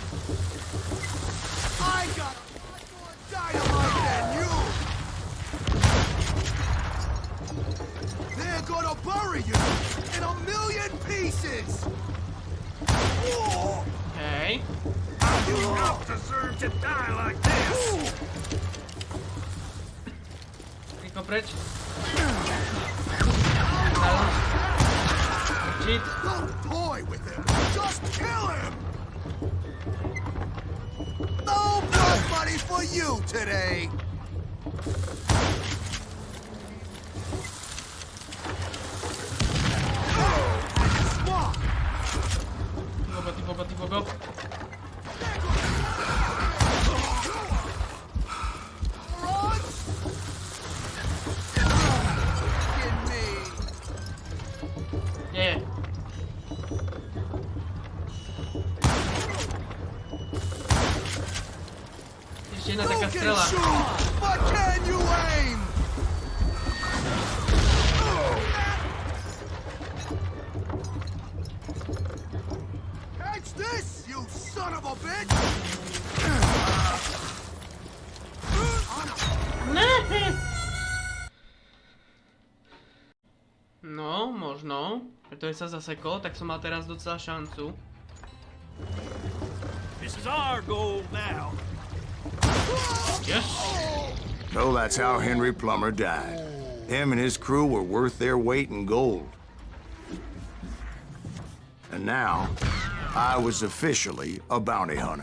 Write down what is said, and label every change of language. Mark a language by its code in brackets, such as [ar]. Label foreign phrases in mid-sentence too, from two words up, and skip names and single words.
[en] I got more dynamite than you! They're gonna bury you in a million pieces! Whoa! [sk] Hej. [en] You don't deserve to die like this. [sk] Rýchlo preč. [en] Cheat. Don't toy with him! Just kill him! No blood money for you today! [sk] Ty bogo. [en] Run! Get me! [sk] Nie. Ešte jedna taká [en] You can [sk] strela. [en] shoot, but can you aim? Catch this, you son of a bitch! [sk] No, možno. Pretože sa zasekol, tak som mal teraz docela šancu. [en] This is our goal now. Yes. So that's how Henry Plummer died. Him and his crew were worth their weight in gold. And now, I was officially a bounty hunter.